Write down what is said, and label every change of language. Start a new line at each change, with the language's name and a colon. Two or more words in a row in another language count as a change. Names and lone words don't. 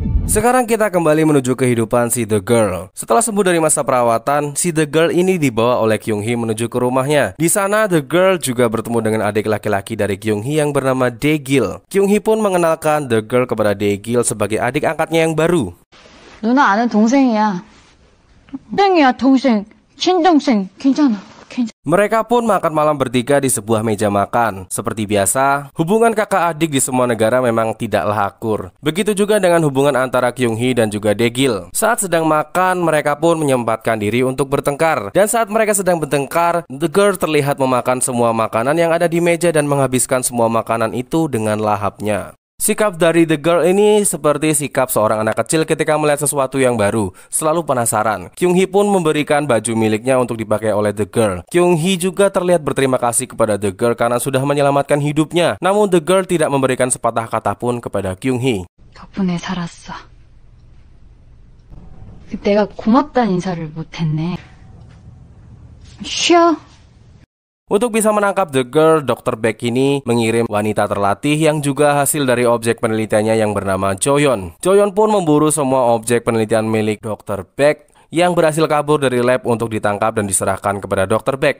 Indonesian: Sekarang kita kembali menuju kehidupan si The Girl. Setelah sembuh dari masa perawatan, si The Girl ini dibawa oleh Kyung Hee menuju ke rumahnya. Di sana The Girl juga bertemu dengan adik laki-laki dari Kyung Hee yang bernama Dae-gil. Kyung Hee pun mengenalkan The Girl kepada Dae-gil sebagai adik angkatnya yang baru.
Korean: 누나 아는 동생이야. 동생이야 동생. 친동생. 괜찮아.
Indonesian: Mereka pun makan malam bertiga di sebuah meja makan. Seperti biasa, hubungan kakak adik di semua negara memang tidaklah akur. Begitu juga dengan hubungan antara Kyung Hee dan juga Dae-gil. Saat sedang makan, mereka pun menyempatkan diri untuk bertengkar. Dan saat mereka sedang bertengkar, The Girl terlihat memakan semua makanan yang ada di meja dan menghabiskan semua makanan itu dengan lahapnya. Sikap dari The Girl ini seperti sikap seorang anak kecil ketika melihat sesuatu yang baru, selalu penasaran. Kyung Hee pun memberikan baju miliknya untuk dipakai oleh The Girl. Kyung Hee juga terlihat berterima kasih kepada The Girl karena sudah menyelamatkan hidupnya. Namun The Girl tidak memberikan sepatah kata pun kepada Kyung Hee.
Korean: 덕분에 살았어. 내가 고맙다는 인사를 못했네. 쉬어.
Indonesian: Untuk bisa menangkap The Girl, Dr. Baek ini mengirim wanita terlatih yang juga hasil dari objek penelitiannya yang bernama Joyeon. Joyeon pun memburu semua objek penelitian milik Dr. Baek yang berhasil kabur dari lab untuk ditangkap dan diserahkan kepada Dr. Baek.